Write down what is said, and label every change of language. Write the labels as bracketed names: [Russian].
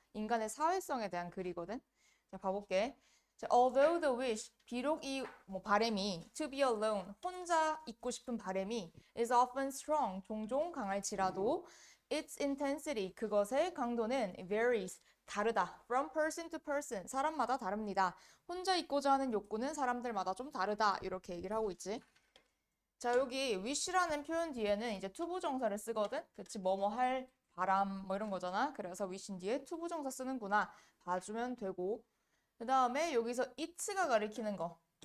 [Korean] 인간의 사회성에 대한 글이거든. 자, 봐볼게. 자, [English] although the wish, [Korean] 비록 이 바램이 [English] to be alone, [Korean] 혼자 있고 싶은 바램이 [English] is often strong, [Korean] 종종 강할지라도 [English] its intensity, [Korean] 그것의 강도는 [English] varies, [Korean] 다르다. [English] from person to person, [Korean] 사람마다 다릅니다. 혼자 있고자 하는 욕구는 사람들마다 좀 다르다. 이렇게 얘기를 하고 있지. 자, 여기 wish라는 표현 뒤에는 이제 투부정사를 쓰거든. 그치, 뭐뭐 할 바람 뭐 이런 거잖아. 그래서 wish인 뒤에 투부정사 쓰는구나. 봐주면 되고. 그 다음에 여기서 it가 가리키는 거.